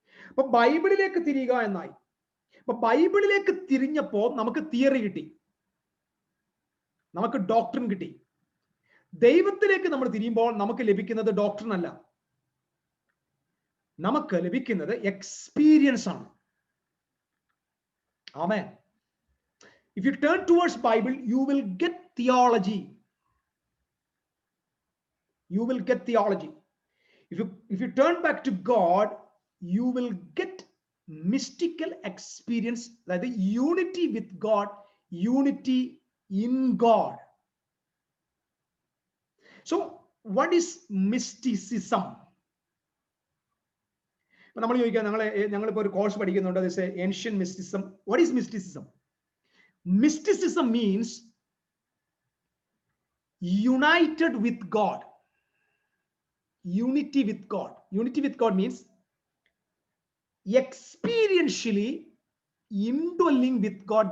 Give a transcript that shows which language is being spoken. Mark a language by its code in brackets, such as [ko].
[ml] അപ്പൊ ബൈബിളിലേക്ക് തിരിയുക എന്നായി. അപ്പൊ ബൈബിളിലേക്ക് തിരിഞ്ഞപ്പോ നമുക്ക് തിയറി കിട്ടി, നമുക്ക് ഡോക്ട്രിൻ കിട്ടി. ദൈവത്തിലേക്ക് നമ്മൾ തിരിയുമ്പോൾ നമുക്ക് ലഭിക്കുന്നത് ഡോക്ട്രിൻ അല്ല, നമുക്ക് ലഭിക്കുന്നത് എക്സ്പീരിയൻസ് ആണ്. ആമേൻ. [en] If you turn towards Bible, you will get theology. You will get theology. If you turn back to God, you will get mystical experience, that is unity with God, unity in God. So, what is mysticism? [ml] നമ്മൾ ചോദിക്കാം, ഞങ്ങളിപ്പോൾ ഒരു course പഠിക്കുന്നുണ്ട്, [en] This ancient mysticism. What is mysticism? Mysticism means united with God. Unity with God. Unity with God means experientially indwelling with God.